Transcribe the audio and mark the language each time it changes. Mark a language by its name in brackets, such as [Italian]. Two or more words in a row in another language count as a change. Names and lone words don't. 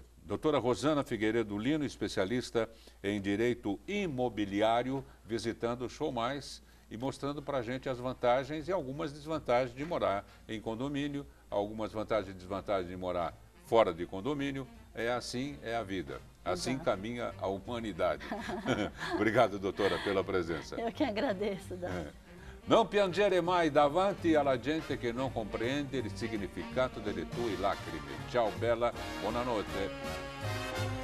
[Portuguese] Doutora Rosana Figueiredo Lino, especialista em direito imobiliário, visitando o Show Mais e mostrando para a gente as vantagens e algumas desvantagens de morar em condomínio, algumas vantagens e desvantagens de morar fora de condomínio. É assim, é a vida. Assim caminha a humanidade. Obrigado, doutora, pela presença. Eu que agradeço. [Italian] Non piangere mai davanti alla gente che non comprende il significato delle tue lacrime. Ciao bella, buonanotte.